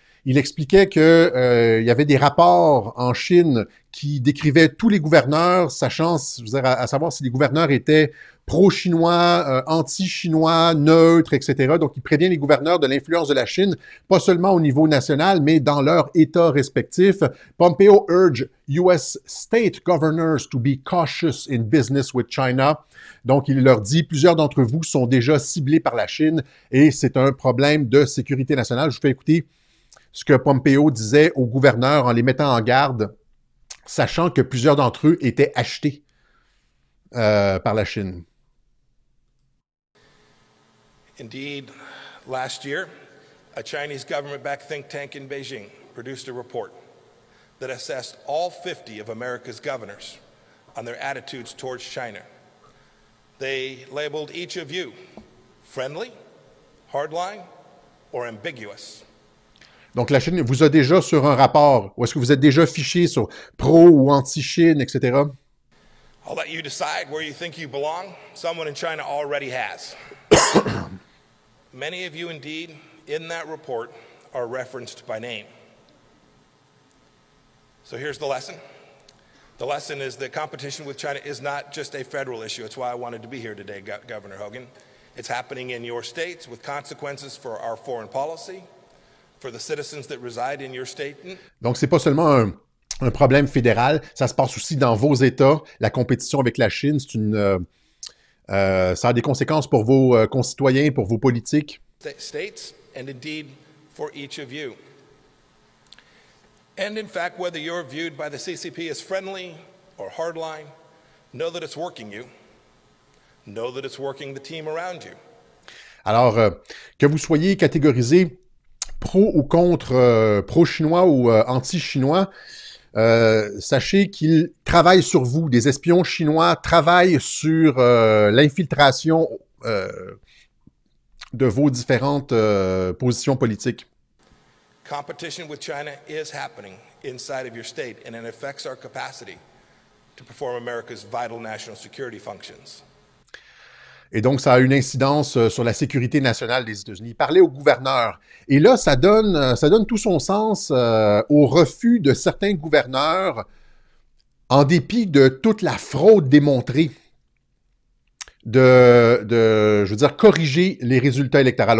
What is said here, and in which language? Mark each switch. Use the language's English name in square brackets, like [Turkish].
[French] Il expliquait qu'il y avait des rapports en Chine qui décrivaient tous les gouverneurs, sachant, je veux dire, à savoir si les gouverneurs étaient pro-chinois, anti-chinois, neutres, etc. Donc, il prévient les gouverneurs de l'influence de la Chine, pas seulement au niveau national, mais dans leur État respectif. [English] Pompeo urge US state governors to be cautious in business with China. [French] Donc, il leur dit, plusieurs d'entre vous sont déjà ciblés par la Chine et c'est un problème de sécurité nationale. Je vous fais écouter ce que Pompeo disait aux gouverneurs en les mettant en garde, sachant que plusieurs d'entre eux étaient achetés par la Chine. [English] Indeed, last year, a Chinese government-backed think tank in Beijing produced a report that assessed all 50 of America's governors on their attitudes towards China. They labeled each of you friendly, hardline, or ambiguous. [French] Donc, la Chine vous a déjà sur un rapport, ou est-ce que vous êtes déjà fiché sur pro ou anti-Chine, etc.? [English] I'll let you decide where you think you belong. Someone in China already has. Many of you, indeed, in that report are referenced by name. So here's the lesson. The lesson is that competition with China is not just a federal issue. It's why I wanted to be here today, Governor Hogan. It's happening in your states with consequences for our foreign policy, for the citizens that reside in your state. [French] Donc, c'est pas seulement un problème fédéral, ça se passe aussi dans vos États. La compétition avec la Chine, ça a des conséquences pour vos concitoyens, pour vos politiques. [English] States, and indeed for each of you. And in fact, whether you're viewed by the CCP as friendly or hardline, know that it's working you. Know that it's working the team around you. [French] Alors, que vous soyez catégorisé pro ou contre pro-chinois ou anti-chinois, sachez qu'ils travaillent sur vous. Des espions chinois travaillent sur l'infiltration de vos différentes positions politiques. [English] Competition with China is happening inside of your state, and it affects our capacity to perform America's vital national security functions. [French] Et donc, ça a une incidence sur la sécurité nationale des États-Unis. Parler aux gouverneurs. Et là, ça donne tout son sens au refus de certains gouverneurs, en dépit de toute la fraude démontrée, je veux dire, corriger les résultats électoraux.